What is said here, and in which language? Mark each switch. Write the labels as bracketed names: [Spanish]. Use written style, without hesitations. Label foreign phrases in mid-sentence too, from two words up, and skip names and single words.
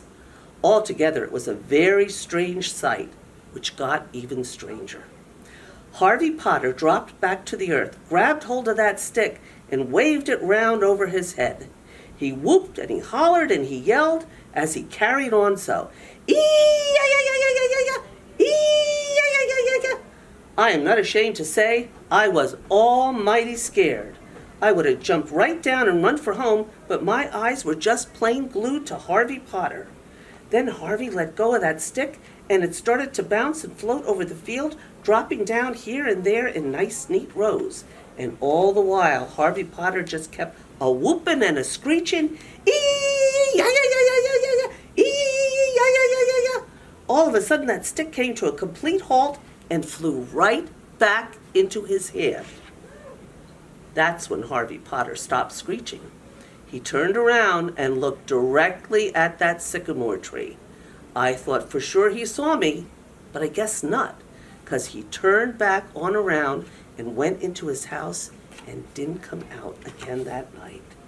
[English] Altogether, it was a very strange sight, which got even stranger. Harvey Potter dropped back to the earth, grabbed hold of that stick, and waved it round over his head. He whooped and he hollered and he yelled as he carried on so. Ee-ya-ya-ya-ya-ya-ya! Ee-ya-ya-ya-ya-ya! I am not ashamed to say I was almighty scared. I would have jumped right down and run for home, but my eyes were just plain glued to Harvey Potter. Then Harvey let go of that stick, and it started to bounce and float over the field, dropping down here and there in nice, neat rows. And all the while, Harvey Potter just kept a whooping and a screeching, ee-ya-ya-ya-ya-ya-ya, ee-ya-ya-ya-ya-ya. All of a sudden, that stick came to a complete halt and flew right back into his hand. That's when Harvey Potter stopped screeching. He turned around and looked directly at that sycamore tree. I thought for sure he saw me, but I guess not, 'cause he turned back on around and went into his house and didn't come out again that night.